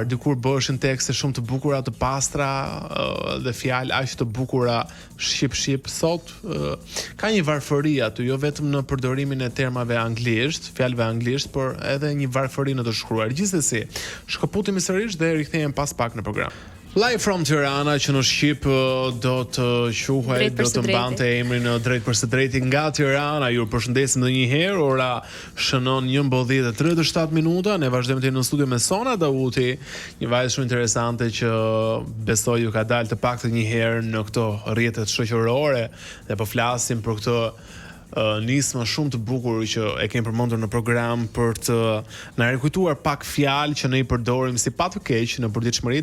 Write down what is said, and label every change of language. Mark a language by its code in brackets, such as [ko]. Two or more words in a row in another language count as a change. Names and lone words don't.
[sq] Dikur bëheshin tekste shumë të bukura, të pastra dhe fjalë aq të bukura shqip. Sot ka një varfëri aty, jo vetëm në përdorimin e termave anglisht, fjalëve anglisht, por edhe një varfëri në të shkruar. Gjithsesi, shkëputemi sërish dhe rikthehemi pas pak në program. [en] Live from Tirana, [sq] që në Shqip do të quhej, do të mbante emrin drejt për së drejti nga Tirana. Ju përshëndesim edhe një herë. Ora shënon 11:37 minuta. Ne vazhdojmë të në studio me Sona Dauti, një vajzë shumë interesante që besoj ju ka dalë të paktën një herë në këto rrjetet shoqërore dhe po flasim për këtë nismë shumë të bukur që e kemi përmendur në program për të na rikujtuar pak fjalë që ne I përdorim si pa të keq në përditshmëri.